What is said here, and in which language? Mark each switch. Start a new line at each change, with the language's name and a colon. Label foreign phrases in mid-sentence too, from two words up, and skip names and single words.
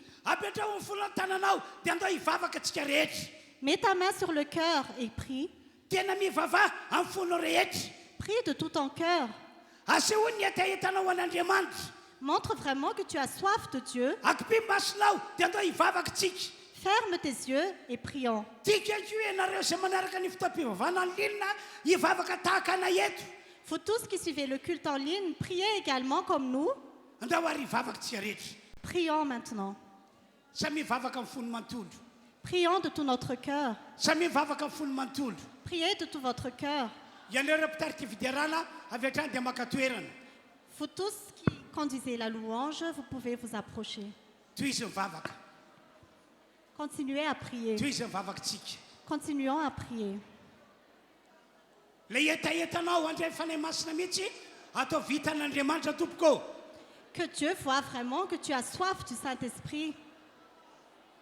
Malagasy: Apetrao amin'ny folony tananao dia andao hivavaka tsika rehetra.
French: Mets ta main sur le cœur et prie.
Malagasy: Tena mivavaha amin'ny fonao rehetra.
French: Prie de tout ton cœur.
Malagasy: Asehoany ny etaetanao an'Andriamanitra.
French: Montre vraiment que tu as soif de Dieu.
Malagasy: Akipy masonao dia andao hivavaka tsika.
French: Ferme tes yeux et prions.
Malagasy: Tiako ianareo izay manaraka ny fitaom-pivavahana ny linina hivavaka tahaka anay eto.
French: Vous tous qui suivez le culte en ligne, priez également comme nous.
Malagasy: Andao ary hivavaka tsika rehetra.
French: Prions maintenant.
Malagasy: Samy hivavaka amin'ny fony manontolo.
French: Prions de tout notre cœur.
Malagasy: Samy hivavaka amin'ny fony manontolo.
French: Priez de tout votre cœur.
Malagasy: Ianareo mpitarika fidiarana avy hatrany dia maka toerana.
French: Vous tous qui conduisez la louange, vous pouvez vous approcher.
Malagasy: Toy izy mivavaka.
French: Continuez à prier.
Malagasy: Toy izy mivavakantsika.
French: Continuons à prier.
Malagasy: Le etaetanao andray fanahy masina mihitsy atao vitan'Andriamanitra tompoko.
French: Que Dieu voit vraiment que tu as soif du Saint-Esprit.